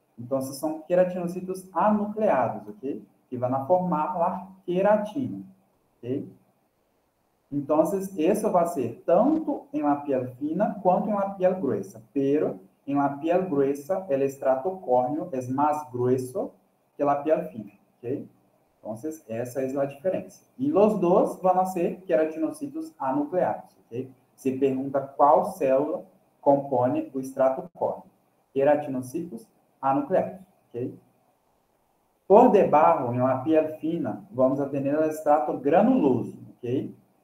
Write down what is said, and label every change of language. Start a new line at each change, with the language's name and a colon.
Portuguese: Então, são queratinocitos anucleados, ok? Que vão formar a queratina, ok? Então, isso vai ser tanto em
Spanish: la piel fina
Portuguese: quanto em
Spanish: la piel gruesa. Pero, en la piel gruesa, el estrato córneo es más grueso que la piel fina, ok?
Portuguese: Então, essa é a diferença. E os dois vão ser queratinocitos anucleados, ok? Se pergunta qual célula compõe o estrato córneo. Queratinocitos anucleados, ok? Por debaixo, em
Spanish: la piel fina,
Portuguese: vamos a ter o estrato granuloso, ok?